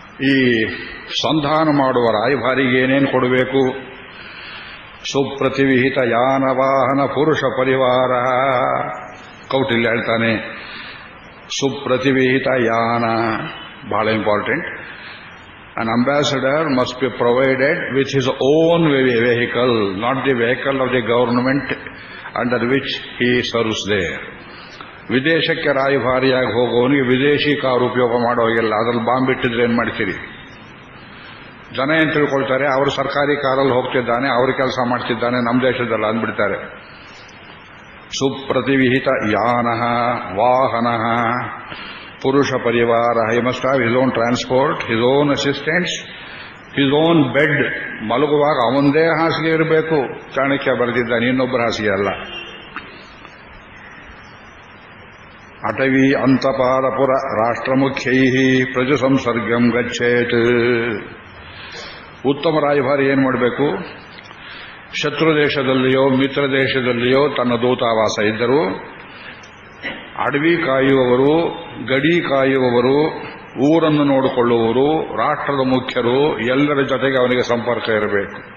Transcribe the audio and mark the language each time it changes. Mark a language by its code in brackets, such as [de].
[kn] ಈ ಸಂಧಾನ ಮಾಡುವ ರಾಯಭಾರಿಗೆ ಏನೇನು ಕೊಡಬೇಕು? [sa] ಸುಪ್ರತಿವಿಹಿತ ಯಾನ ವಾಹನ ಪುರುಷ ಪರಿವಾರ. [kn] ಕೌಟಿಲ್ಯ ಹೇಳ್ತಾನೆ, ಸುಪ್ರತಿವಿಹಿತ ಯಾನ ಬಹಳ important. [en] An ambassador must be provided with his own vehicle, not the vehicle of the government under which he serves there. [kn] ವಿದೇಶಕ್ಕೆ ರಾಯಭಾರಿಯಾಗಿ ಹೋಗೋವನಿಗೆ ವಿದೇಶಿ ಕಾರು ಉಪಯೋಗ ಮಾಡೋಗಿಲ್ಲ. ಅದ್ರಲ್ಲಿ ಬಾಂಬ್ ಇಟ್ಟಿದ್ರೆ ಏನ್ ಮಾಡ್ತೀರಿ? ಜನ ಏನ್ ತಿಳ್ಕೊಳ್ತಾರೆ, ಅವರು ಸರ್ಕಾರಿ ಕಾರಲ್ಲಿ ಹೋಗ್ತಿದ್ದಾನೆ, ಅವ್ರ ಕೆಲಸ ಮಾಡ್ತಿದ್ದಾನೆ, ನಮ್ಮ ದೇಶದಲ್ಲ ಅಂದ್ಬಿಡ್ತಾರೆ. [sa] ಸುಪ್ರತಿವಿಹಿತ ಯಾನ ವಾಹನ Purusha Parivara. [en] He must have his own transport, his own assistants, his own bed. [kn] ಮಲಗುವಾಗ ಅವಂದೇ ಹಾಸಿಗೆ ಇರಬೇಕು. ಚಾಣಕ್ಯ ಬರೆದಿದ್ದಾನೆ, ಇನ್ನೊಬ್ಬರ ಹಾಸಿಗೆ ಅಲ್ಲ. [sa] ಅಟವಿ ಅಂತಪಾರಪುರ ರಾಷ್ಟ್ರಮುಖ್ಯೈ ಪ್ರಜು ಸಂಸರ್ಗಂ ಗಚ್ಚೇತ್. [kn] ಉತ್ತಮ ರಾಯಭಾರಿ ಏನು ಮಾಡಬೇಕು? ಶತ್ರು ದೇಶದಲ್ಲಿಯೋ ಮಿತ್ರ ದೇಶದಲ್ಲಿಯೋ ತನ್ನ ದೂತಾವಾಸ ಇದ್ದರೂ ಅಡವಿ ಕಾಯುವವರು, ಗಡಿ ಕಾಯುವವರು, ಊರನ್ನು ನೋಡಿಕೊಳ್ಳುವವರು, ರಾಷ್ಟ್ರದ ಮುಖ್ಯರು ಎಲ್ಲರ ಜೊತೆಗೆ ಅವನಿಗೆ ಸಂಪರ್ಕ ಇರಬೇಕು.